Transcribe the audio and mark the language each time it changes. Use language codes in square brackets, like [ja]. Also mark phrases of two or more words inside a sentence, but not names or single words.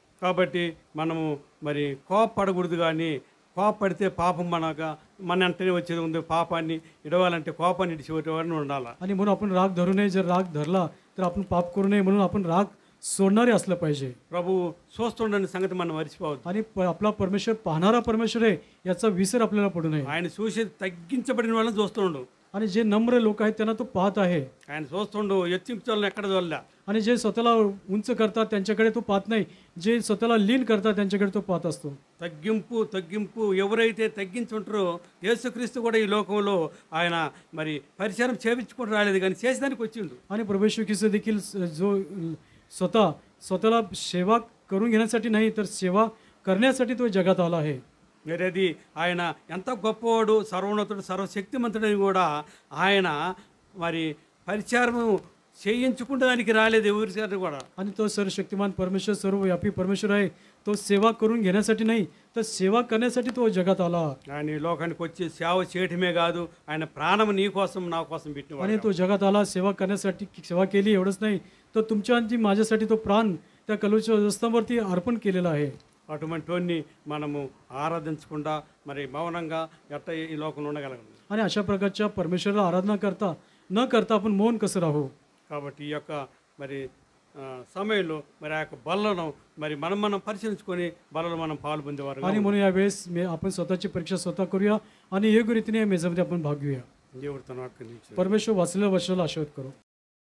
[te] కాబట్టి మనము మరి కోపపడకూడదు కానీ కోపడితే పాపం మన వెంటనే వచ్చేది ఉంది. పాపాన్ని ఇడవాలంటే కోపాన్ని ఇడిచిపెట్టేవాడిని ఉండాలి. [mr] आणि म्हणून आपण राग धरू नये. जर राग धरला तर आपण पाप करू नये, म्हणून आपण राग सोडणारे असलं पाहिजे. [te] ప్రభువు చూస్తుండని సంగతి మనం మర్చిపోవద్దు. [mr] आणि आपला परमेश्वर पाहणारा परमेश्वर आहे याचा विसर आपल्याला पडू नये. [te] ఆయన చూసి తగ్గించబడిన వాళ్ళని చూస్తుండు. [mr] आणि जे नम्र लोक आहेत त्यांना तो पाहत आहे. [te] ఆయన చూస్తుండు హెచ్చించే వాళ్ళని ఎక్కడ చూడలే. [mr] आणि जे स्वतःला उंच करतात त्यांच्याकडे तो पाहत नाही. जे स्वतःला लीन करतात त्यांच्याकडे तो पाहत असतो. [te] తగ్గింపు ఎవరైతే తగ్గించుంటారో యేసుక్రీస్తు కూడా ఈ లోకంలో ఆయన మరి పరిచయం చేయించుకుంటూ రాలేదు, కానీ చేసేదానికి వచ్చిండు. [mr] आणि प्रभू येशू ख्रिस्त देखील जो स्वतःला सेवा करून घेण्यासाठी नाही तर सेवा करण्यासाठी तो जगात आला आहे. [te] మరి అది ఆయన ఎంత గొప్పవాడు, సర్వోన్నతుడు, సర్వశక్తిమంతుడని కూడా ఆయన మరి పరిచారం చేయించుకుంటానికి రాలేదు ఎవరిసారి కూడా. [mr] आणि तो सर्वशक्तिमान परमेश्वर, सर्वव्यापी परमेश्वर आहे. तो सेवा करून घेण्यासाठी नाही तर सेवा करण्यासाठी तो जगात आला. [te] ఆయన ఈ లోకానికి వచ్చి సేవ చేయటమే కాదు, ఆయన ప్రాణం నీ కోసం నా కోసం [mr] आणि [te] పెట్టినవాడు. [mr] तो जगात आला सेवा करण्यासाठी. सेवा केली एवढंच नाही तर तुमच्या आणि माझ्यासाठी तो प्राण त्या कलूच्या रस्त्यावरती अर्पण केलेला आहे. [te] అటువంటి వాడిని మనము ఆరాధించకుండా మరి మౌనంగా ఎట్ట ఈ లోకంలో ఉండగలగము. [mr] आणि अशा प्रकारच्या परमेश्वराला आराधना न करता आपण मौन कसं राहू. [te] కాబట్టి ఈ యొక్క మరి సమయంలో మరి ఆ యొక్క బలను మరి మనం పరిశీలించుకొని బలలో మనం పాలు పొందేవారు. [mr] आणि म्हणून यावेळेस आपण स्वतःची परीक्षा स्वतः करूया आणि योग्य रीतीने या मेजामध्ये आपण भाग घेऊया. [te] దేవుడు తన వాక్యం ఇచ్చాడు. [mr] परमेश्वर वाचलेल्या वर्षाला आशीर्वाद करू.